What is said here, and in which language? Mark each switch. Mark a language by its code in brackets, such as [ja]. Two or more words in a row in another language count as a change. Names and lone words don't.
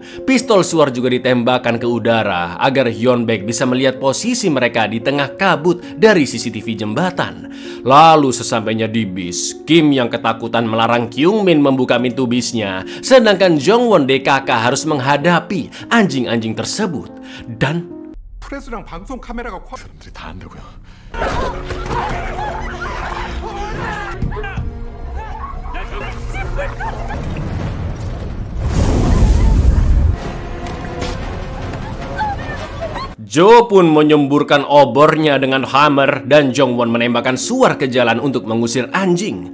[id] Pistol suar juga ditembakkan ke udara agar Yeonbaek bisa melihat posisi mereka di tengah kabut dari CCTV jembatan. Lalu sesampainya di bis, Kim yang ketakutan melarang Kyungmin membuka pintu bisnya, sedangkan Jongwon DKK harus menghadapi anjing-anjing tersebut. Dan [ko] 프레스랑 방송 카메라가 사람들이 다 안다고요. [id] Jo pun menyemburkan obornya dengan hammer dan Jongwon menembakkan suar ke jalan untuk mengusir anjing.